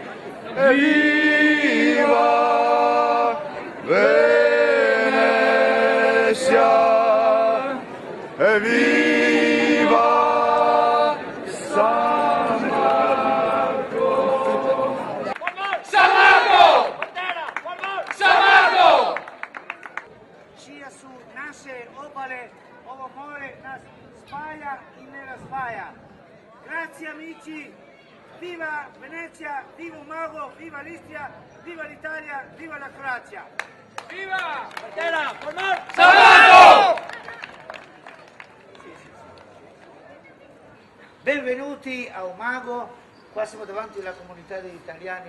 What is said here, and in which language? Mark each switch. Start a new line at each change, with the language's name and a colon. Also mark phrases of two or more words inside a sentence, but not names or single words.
Italian: Viva Venezia, e viva San Marco. San Marco! San Marco!
Croatian: Sia su naše obale ovo more nas spaja i ne razdvaja.
Italian: Grazie amici, viva Venezia, viva Umago, viva l'Istria, viva l'Italia, viva la Croazia. Viva! Bandera! San Marco! Benvenuti a Umago, qua siamo davanti alla comunità degli italiani.